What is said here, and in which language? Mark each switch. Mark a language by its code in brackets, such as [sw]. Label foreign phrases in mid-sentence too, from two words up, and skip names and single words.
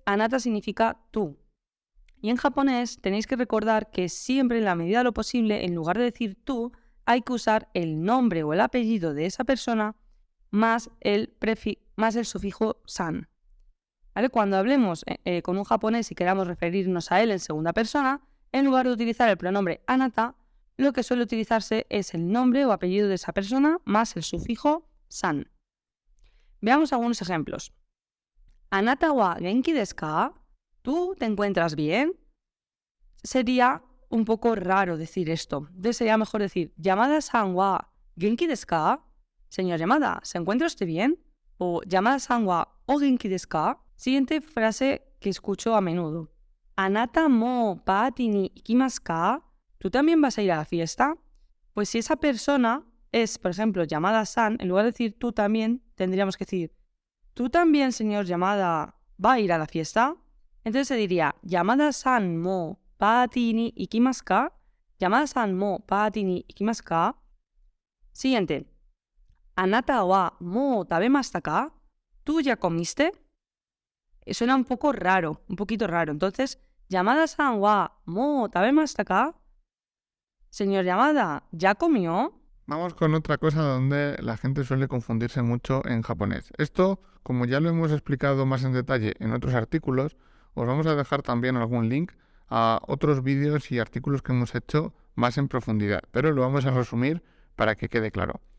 [es] Porque anata significa tú. Y en japonés tenéis que recordar que siempre, en la medida de lo posible, en lugar de decir tú, hay que usar el nombre o el apellido de esa persona más el sufijo san. ¿Vale? Cuando hablemos con un japonés y queramos referirnos a él en segunda persona, en lugar de utilizar el pronombre anata, lo que suele utilizarse es el nombre o apellido de esa persona más el sufijo san. Veamos algunos ejemplos. [ja] あなたは元気ですか? [es] ¿Tú te encuentras bien? Sería un poco raro decir esto. Entonces sería mejor decir [ja] 山田さんは元気ですか? [es] Señor Yamada, ¿se encuentra usted bien? [ja] O 山田さんはお元気ですか? [es] Siguiente frase que escucho a menudo. [ja] あなたもパーティーに行きますか? [es] ¿Tú también vas a ir a la fiesta? Pues si esa persona es, por ejemplo, Yamada-san, en lugar de decir tú también, tendríamos que decir ¿tú también, señor Yamada, va a ir a la fiesta? Entonces se diría [ja] 山田さんもパーティーに行きますか? 山田さんもパーティーに行きますか? [es] Siguiente. [ja] あなたはもう食べましたか? [es] ¿Tú ya comiste? Suena un poco raro, un poquito raro. Entonces, [ja] 山田さんはもう食べましたか? [es] Señor Yamada, ¿ya comió? Vamos con otra cosa donde la gente suele confundirse mucho en japonés. Esto, como ya lo hemos explicado más en detalle en otros artículos, os vamos a dejar también algún link a otros vídeos y artículos que hemos hecho más en profundidad, pero lo vamos a resumir para que quede claro.